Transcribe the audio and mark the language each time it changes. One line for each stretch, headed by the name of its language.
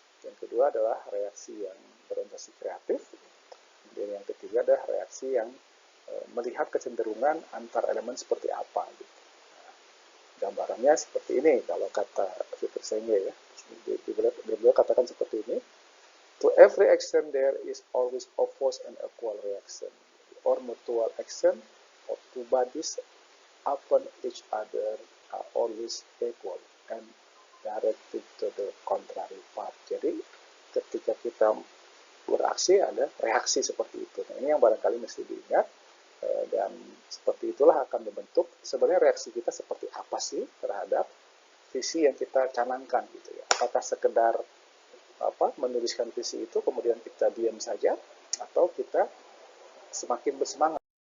Indonesian: Yang kedua adalah reaksi yang berorientasi kreatif. Dan yang ketiga adalah reaksi yang melihat kecenderungan antar elemen seperti apa gitu. Nah, gambarannya seperti ini kalau kata Peter Senge ya. Beliau katakan seperti ini.
English: To every action there is always opposed and equal reaction, or mutual action of two bodies upon each other are always equal and directed to the contrary path.
Indonesian: Jadi ketika kita beraksi ada reaksi seperti itu. Nah, ini yang barangkali mesti diingat, dan seperti itulah akan membentuk sebenarnya reaksi kita seperti apa sih terhadap visi yang kita canangkan gitu ya. Apakah sekedar menuliskan visi itu kemudian kita diam saja atau kita semakin bersemangat.